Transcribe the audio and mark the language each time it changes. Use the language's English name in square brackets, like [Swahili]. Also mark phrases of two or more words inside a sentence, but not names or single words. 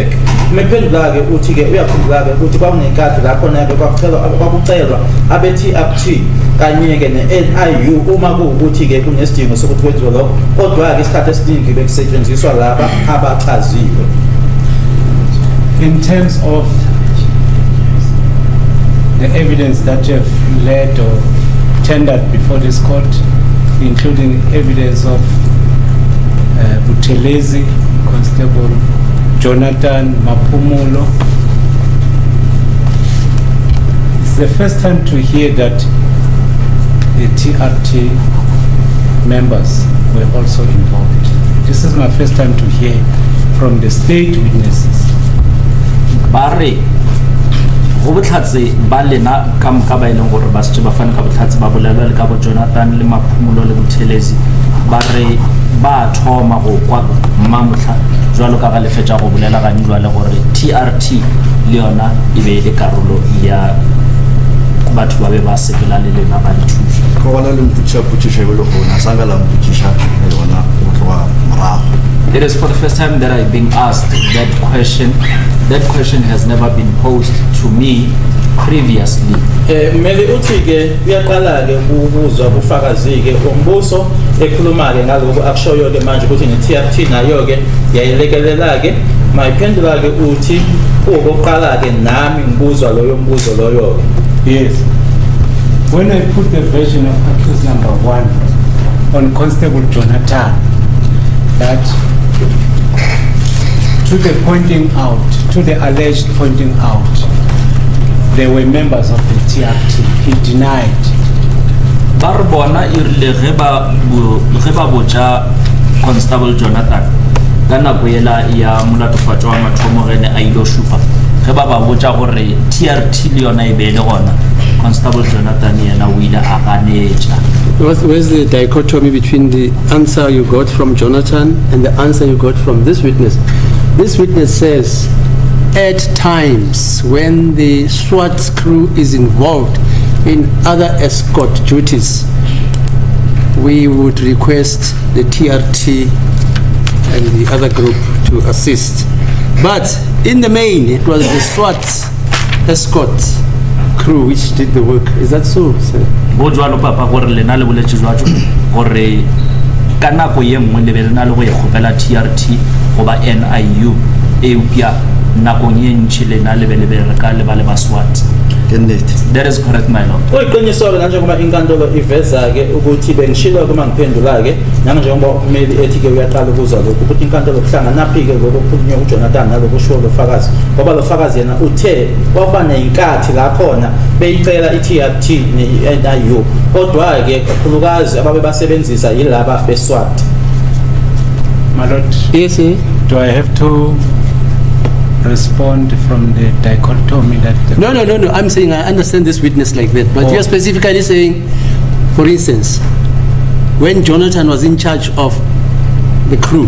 [Zulu] Mephendula-ke uthi-ke uyakhumbula-ke ukuthi kwakunenkathi la khona-ke kwakucelwa abe-TRT kanye-ke ne-NIU uma kuwukuthi-ke kunesidingo sokuthi kwenziwe lokho, kodwa-ke isikhathi esiningi bekusetshenziswa laba abachaziwe. [English] In terms of the evidence that you have led or tendered before this court, including evidence of Buthelezi, Constable Jonathan Mapumulo. It's the first time to hear that the TRT members were also involved. This is my first time to hear from the state witnesses. [Northern Sotho] Barre go botlhatse ba lena ka moka ba ileng gore ba setse ba fane ka botlhatse ba bolela le ka bo Jonathan le Maphumulo le Buthelezi ba re ba thoma go kwa mmamotla jwalo ka ga lefetša go bolela ga njwale gore TRT le yona e be le karolo ya batho ba be ba sepela le lena ba dithuša go bona le mputša e le gona sa ka la mputšiša yona go tloga morago. [English] It is for the first time that I've been asked that question. That question has never been posed to me previously. [Zulu] Mele uthi-ke uyaqala-ke ukuzwa kufakazi-ke umbuso ekhuluma-ke ngalokho akushoyo-ke manje ukuthi ne-TRT nayo-ke yayilekelela-ke mayiphendula-ke uthi kuwokokuqala-ke nami ngibuzwa loyo mbuzo loyo-ke. [English] Yes. When I put the version of accused number 1 on Constable Jonathan, that to the pointing out, to the alleged pointing out, they were members of the TRT. He denied. [Northern Sotho] Barbona irile ge ba botša Constable Jonathan ka nako yela ya molatofatšo wa mathomo ge ne a ile šupa ge ba botša gore TRT le yona e be le gona Constable Jonathan yena o ile a ganetša. [English] Where's the dichotomy between the answer you got from Jonathan and the answer you got from this witness? This witness says, at times when the SWAT crew is involved in other escort duties, we would request the TRT and the other group to assist. But in the main, it was the SWAT escort crew which did the work. Is that so, sir? [Northern Sotho] Bo jwalo papa gore lena le boletše jwatso gore ka nako ye nngwe le be le na le go ekgopela TRT goba NIU eupša nakong ye ntši lena le be le bereka le ba le ba SWAT. [English] That is correct, my lord. [Zulu] Uyiqinisile nanjengoba inkantolo iveza-ke ukuthi bengishilo-ke uma ngiphendula-ke nanjengoba ummeli ethi-ke uyaqala ukuzwa lokhu ukuthi inkantolo kuhlanganaphi-ke lokhu okukhulunywe uJonathan nalokhu kushiwo lo fakazi ngoba lo fakazi yena uthe kwakuba ney'nkathi la khona beyicela i-TRT ne-NIU kodwa-ke kakhulukazi ababe basebenzisa yilaba beSWAT. [English] My lord. Yes, sir. Do I have to respond from the dichotomy that... No. I'm saying I understand this witness like that. But you're specifically saying, for instance, when Jonathan was in charge of the crew,